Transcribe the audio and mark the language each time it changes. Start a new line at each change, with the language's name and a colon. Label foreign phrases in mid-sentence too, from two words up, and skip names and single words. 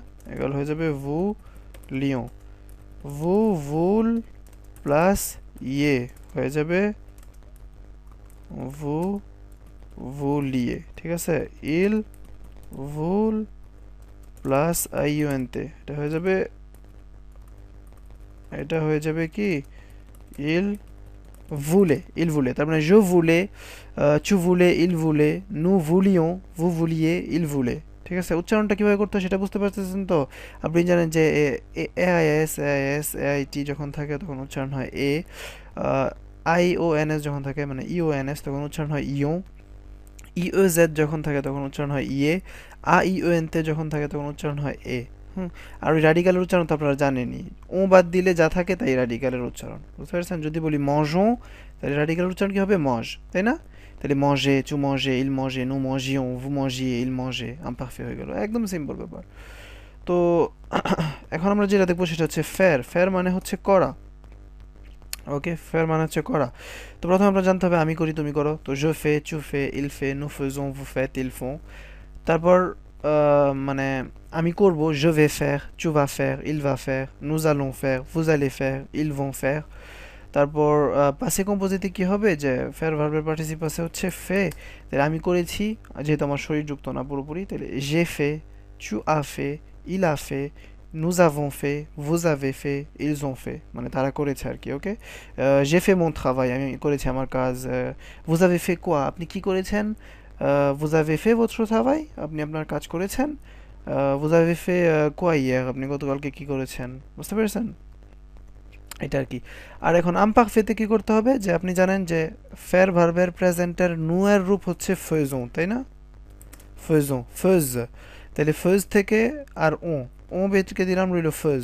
Bangla: এগুলো হয়ে যাবে ভু লিয়ন, ভু ভুল প্লাস ইয়ে হয়ে যাবে
French: vous vouliez,
Bangla: ঠিক আছে। ইল ভুল প্লাস আইইউএনতে, এটা হয়ে যাবে কি
French: il voulait, il voulait. তার মানে je voulais, tu voulais, il voulait, nous voulions, vous vouliez, il voulait,
Bangla: ঠিক আছে? উচ্চারণটা কিভাবে করতে হয় সেটা বুঝতে পারতেছেন তো? আপনি জানেন যে এআইএস এআইএস এআইটি যখন থাকে তখন উচ্চারণ হয় এ, আইওএনএস যখন থাকে মানে ইওএনএস তখন উচ্চারণ হয় ইয়ং, ইওজেড যখন থাকে তখন উচ্চারণ হয় ইয়ে, আইওএনতে যখন থাকে তখন উচ্চারণ হয় এ। হুম। আর ওই রাডিকালের উচ্চারণ তো আপনারা জানেনই, ও বাদ দিলে যা থাকে তাই রাডিকালের উচ্চারণ, বুঝতে পারছেন? যদি বলি মঞ্জons, তাহলে রাডিকালের উচ্চারণ কি হবে মঞ্জ, তাই না?
French: তাহলে manger, tu mangeais, il mangeait, nous mangions, vous mangiez, il mangeait, imparfait
Bangla: হয়ে গেল, একদম সিম্পল ব্যাপার। তো এখন আমরা যেটা দেখবো সেটা হচ্ছে ফের। ফের মানে হচ্ছে করা, ওকে, ফের মানে হচ্ছে করা। তো প্রথমে আমরা জানতে হবে আমি করি তুমি করো, তো
French: je fais, tu fais, il fait, nous faisons, vous faites, ils font।
Bangla: তারপর মানে আমি করব
French: je vais faire, tu vas faire, il va faire, nous allons faire, vous allez faire, ils vont faire।
Bangla: তারপর পাসে কম্পোজিটে কি হবে যে ফেয়ার ভার্বের পার্টিসিপ আছে হচ্ছে ফে, তাহলে আমি করেছি, যেহেতু আমার শরীর যুক্ত না পুরোপুরি, তাহলে
French: j'ai fait, tu as fait, il a fait, nous avons fait, vous avez fait, ils ont fait,
Bangla: মানে তারা করেছে আর কি, ওকে।
French: j'ai fait mon travail,
Bangla: আমি করেছি আমার কাজ।
French: vous avez fait quoi,
Bangla: আপনি কি করেছেন?
French: vous avez fait votre travail,
Bangla: আপনি আপনার কাজ করেছেন।
French: vous avez fait quoi hier,
Bangla: আপনি গতকালকে কি করেছেন, বুঝতে পেরেছেন? এটা আর কি। আর এখন আমপাকফেতে কি করতে হবে, যে আপনি জানেন যে ফের ভার্বের প্রেজেন্টের নু এর রূপ হচ্ছে ফেজং, তাই না? ফেজং, ফেজ। তাহলে ফেজ থেকে আর ও বেটকে দিলাম রইল ফেজ।